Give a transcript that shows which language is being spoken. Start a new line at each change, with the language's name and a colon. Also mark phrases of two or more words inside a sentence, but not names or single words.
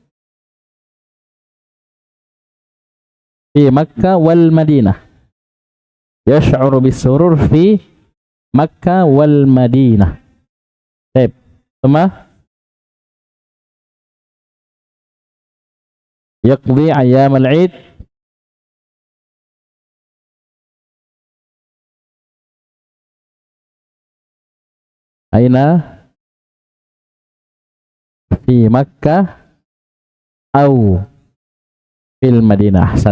Arabic: في مكة والمدينة. يشعر بالسرور في مكة والمدينة.
Indonesian: Baik. Sama
Arabic: يقضي أيام العيد أين؟ في مكة أو في المدينة. أحسن.